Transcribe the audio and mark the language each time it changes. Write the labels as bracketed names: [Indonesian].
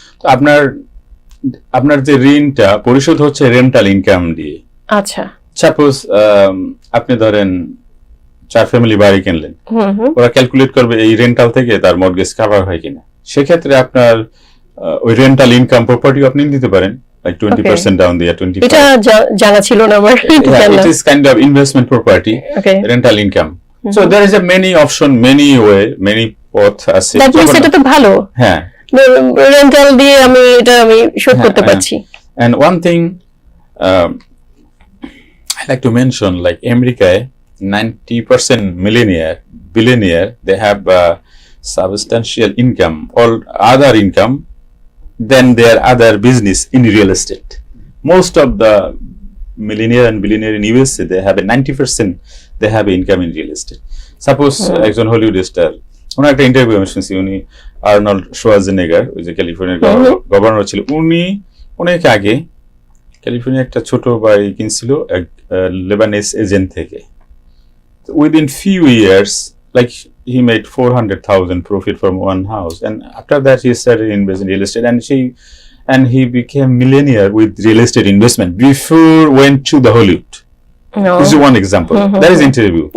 [Bangla] তো আপনার যে ঋণটা পরিশোধ হচ্ছে রেন্টাল ইনকাম দিয়ে। আচ্ছা সাপোজ আপনি ধরেন 4 ফ্যামিলি বাড়ি কিনলেন, হুম হুম ওরা ক্যালকুলেট করবে এই রেন্টাল থেকে তার মর্গেজ কভার হয় কিনা। সেক্ষেত্রে আপনার ওই রেন্টাল ইনকাম প্রপার্টি আপনি দিতে পারেন, লাইক 20% ডাউন দিয়ে 25। এটা জানা ছিল না আমার। [English] It is kind of investment property, okay rental income. So there is a many option, many way, many path আছে। [Bangla] দ্যাট মিন্স এটা তো ভালো, হ্যাঁ, রেন্টাল দিয়ে আমি শোধ করতে হ্যাঁ, পারছি। [English] and one thing I like to mention, like America, 90% billionaire, they have substantial income or other income than their other business in real estate. Most of the millionaire and billionaire in USA, they have a 90%, they have income in real estate. [Bangla] Suppose একজন Hollywood star, ওনার একটা interview আমি শুনছি, উনি Arnold শোয়ার্জেনেগার, ওই যে ক্যালিফোর্নিয়ার governor ছিল, উনি অনেক আগে ক্যালিফোর্নিয়া একটা ছোট বাড়ি কিনছিল এক লেবানিজ এজেন্ট থেকে। [English] Within few years, like he made 400,000 profit from one house, and after that he started investing in real estate, and he became millionaire with real estate investment before went to the Hollywood. This is one example. That is interview